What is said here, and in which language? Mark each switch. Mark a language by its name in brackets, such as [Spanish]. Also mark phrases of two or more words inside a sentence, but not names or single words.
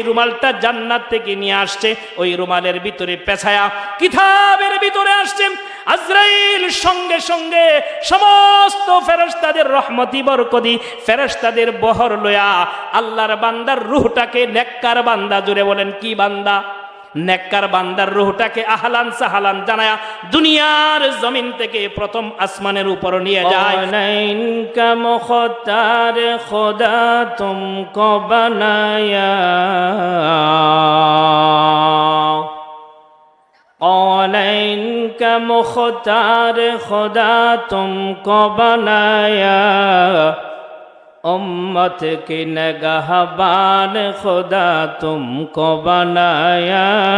[Bangla] রুমালটা জান্নাত থেকে নিয়ে আসছে, ওই রুমালের ভিতরে পেছায়া কিতাবের ভিতরে আসছে আজরাইল সঙ্গে সঙ্গে সমস্ত ফেরেশতাদের রহমতি বরকতি ফেরেশতাদের বহর লয়া আল্লাহর বান্দার রূহটাকে, নেককার বান্দা, জুড়ে বলেন কি বান্দা, নেককার বান্দার রূহটাকে [Arabic] أهلاً وسهلاً [Bangla] জানায়া দুনিয়ার জমিন থেকে প্রথম আসমানের উপর নিয়ে যায়। [Urdu] کا مختار خدا تم کو بنایا, قولین کا مختار خدا تم کو بنایا، امت کی نگہبان خدا تم کو بنایا،